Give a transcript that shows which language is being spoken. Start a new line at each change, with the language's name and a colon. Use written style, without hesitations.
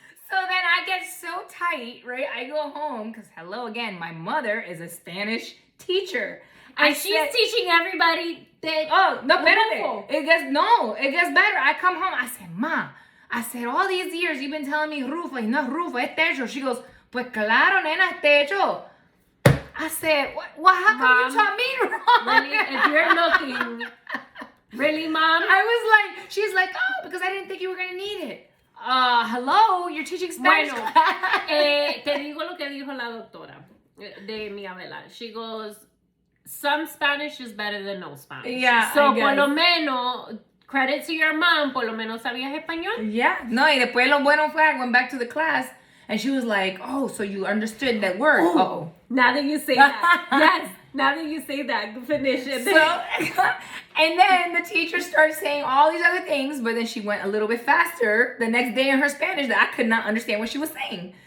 English: So then I get so tight, right? I go home, because hello again, my mother is a Spanish teacher. And she's teaching everybody that. Oh, no,
Spanish: espérate.
English: It gets better. I come home, I said, Ma, all these years you've been telling me rufo,
Spanish: y no es rufo, es techo.
English: She goes,
Spanish: pues claro, nena, es techo.
English: I said, what how come you taught me wrong? Really, if you're looking, really, Mom? I was like, she's like, oh, because I didn't think you were going to need it. Hello, you're teaching Spanish.
Spanish: Bueno, te digo lo que dijo la doctora de mi abuela.
English: She goes, some Spanish is better than no Spanish. Yeah,
Spanish: so, por lo menos,
English: credit to your mom,
Spanish: por lo menos sabías español.
English: Yeah. No,
Spanish: y después lo bueno fue,
English: I went back to the class, and she was like, oh, so you understood that word. Uh-oh. Now that you say that. Yes. Now that you say that, finish it. So, and then the teacher started saying all these other things, but then she went a little bit faster the next day in her Spanish that I could not understand what she was saying.